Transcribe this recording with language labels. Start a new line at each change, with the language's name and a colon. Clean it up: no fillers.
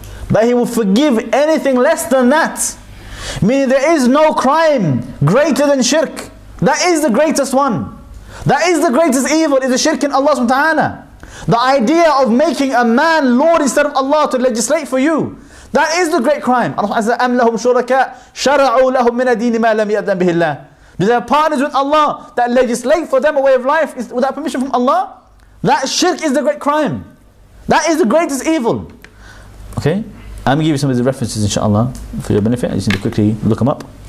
English: But He will forgive anything less than that. Meaning there is no crime greater than shirk. That is the greatest one. That is the greatest evil, is the shirk in Allah SWT. The idea of making a man Lord instead of Allah to legislate for you. That is the great crime. Allah says,
Arabic: أَمْ لَهُمْ شُرَكَاء شَرَعُوا لَهُمْ مِنَ الدِّينِ مَا لَمْ يَأْذَنْ بِهِ اللَّهُ.
English: Do they have partners with Allah that legislate for them a way of life without permission from Allah? That shirk is the great crime. That is the greatest evil. Okay? I'm going to give you some of the references, inshallah, for your benefit. I just need to quickly look them up.